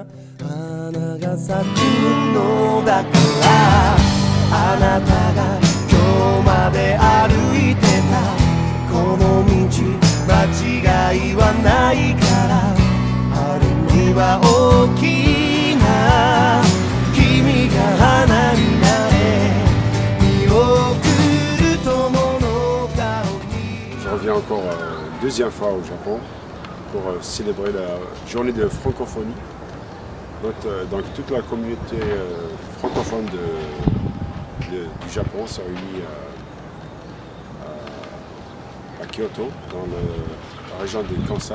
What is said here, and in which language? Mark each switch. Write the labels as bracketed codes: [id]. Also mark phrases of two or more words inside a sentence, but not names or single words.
[ja] 花が咲くのだからあなたが今日まで歩いてたこの道間違いはないから春には大きな君が花になれ見送る友の顔に [fr] Je reviens encore deuxième fois au Japon pour célébrer la journée de francophonie. Donc toute la communauté francophone du Japon se réunit à Kyoto, dans la région de Kansai.